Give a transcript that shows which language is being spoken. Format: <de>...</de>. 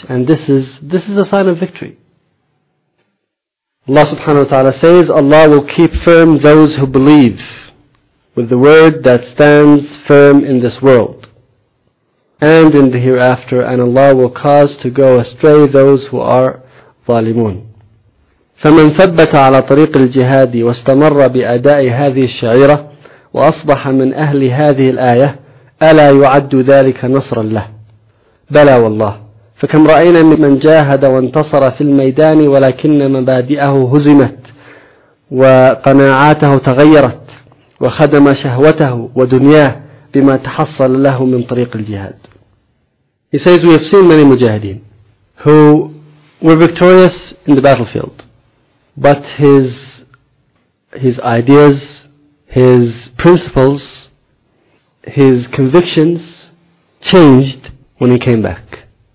<en>And this is a sign of victory. Allah subhanahu wa ta'ala says, Allah will keep firm those who believe with the word that stands firm in this world and in the hereafter, and Allah will cause to go astray those who are zalimun.</en> <ar>فَمَنْ ثَبَّتَ عَلَى طَرِيقِ الْجِهَادِ وَاسْتَمَرَّ بِأَدَاءِ هَذِهِ الشَّعِيرَةِ وأصبح من أهل هذه الآية ألا يعد ذلك نصرا له؟ بلى والله. فكم رأينا من جاهد وانتصر في الميدان ولكن مبادئه هزمت وقناعاته تغيرت وخدم شهوته ودنياه بما تحصل له من طريق الجهاد.</ar> <en>He says, we have seen many mujahideen who were victorious in the battlefield, but his ideas, his principles, his convictions changed when he came back.</en>